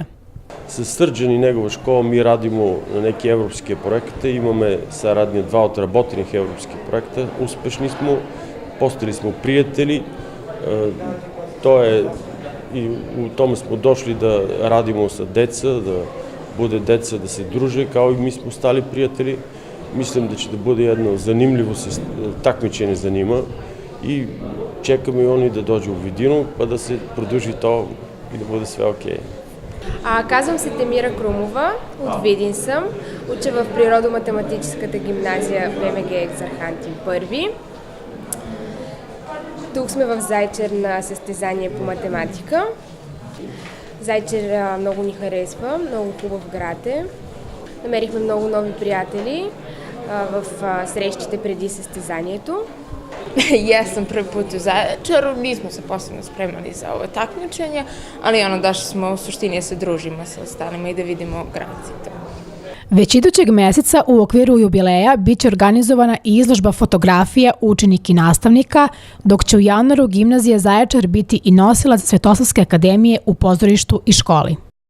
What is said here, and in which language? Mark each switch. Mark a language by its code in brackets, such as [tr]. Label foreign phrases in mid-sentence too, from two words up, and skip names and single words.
[sr] Sa Srđan i njegova škola mi radimo na neke evropske projekte, imamo saradnje dva odrabotenih evropskih projekta, uspešni smo, postali smo prijatelji, i u tome smo došli da radimo sa deca, da bude deca da se druže, kao i mi smo stali prijatelji. Mislim da će da bude jedno zanimljivo takmičenje za njima i čekamo i oni da dođu u Vidinu pa da se produži to i da bude sve okej. [bg] Казвам се Темира Крумова, от Видин съм, уча в Природо-математическата гимназия ВМГ Екзархантин I. Тук сме в Зайчар на състезание по математика. Зайчар много ни харесва, много хубав град е. Намерихме много нови приятели в срещите преди състезанието. [sr] Ja sam prvi put u Zaječaru, nismo se posebno spremali za ovo takmičenje, ali došli smo u suštini da se družimo sa ostalima i da vidimo grad. Već idućeg meseca u okviru jubileja biće organizovana i izložba fotografija učenika i nastavnika, dok će u januaru Gimnazija Zaječar biti i nosilac Svetosavske akademije u pozorištu i školi.